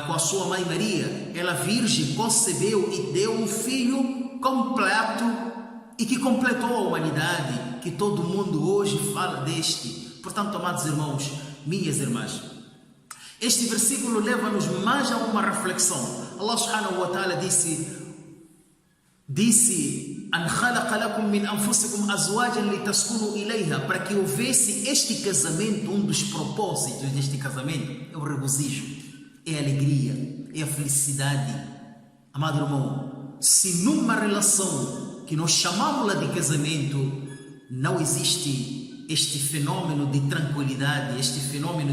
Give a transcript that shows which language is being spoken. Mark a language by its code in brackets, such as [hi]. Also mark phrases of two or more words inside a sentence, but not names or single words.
[pt] Com a sua mãe Maria, ela virgem concebeu e deu um filho completo e que completou a humanidade, que todo mundo hoje fala deste. Portanto, amados irmãos, minhas irmãs, este versículo leva-nos mais a uma reflexão. [ar] الله سبحانه وتعالى disse أن خلق لكم من أنفسكم أزواجا لتسكنوا إليها, [pt] para que houvesse este casamento. Um dos propósitos deste casamento é o regozijo, é a alegria, é a felicidade. Amado irmão, se numa relação que nós chamamos de casamento não existe este fenômeno de tranquilidade, este fenômeno